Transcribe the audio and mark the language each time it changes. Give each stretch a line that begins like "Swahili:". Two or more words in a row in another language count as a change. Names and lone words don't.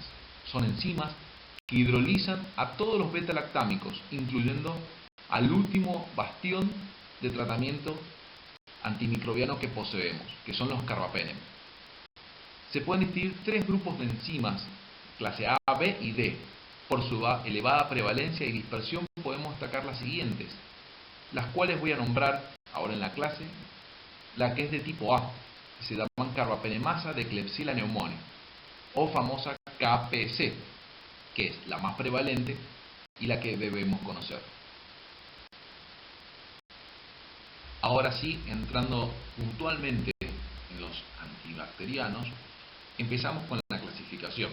Spanish: Son enzimas que hidrolizan a todos los beta-lactámicos, incluyendo al último bastión de tratamiento antimicrobiano que poseemos, que son los carbapenem. Se pueden distinguir tres grupos de enzimas, clase A, B y D. Por su elevada prevalencia y dispersión podemos destacar las siguientes, las cuales voy a nombrar ahora en la clase. La que es de tipo A, que se llaman carbapenemasa de Klebsiella pneumoniae, o famosa KPC, que es la más prevalente y la que debemos conocer. Ahora sí, entrando puntualmente en los antibacterianos, empezamos con la clasificación.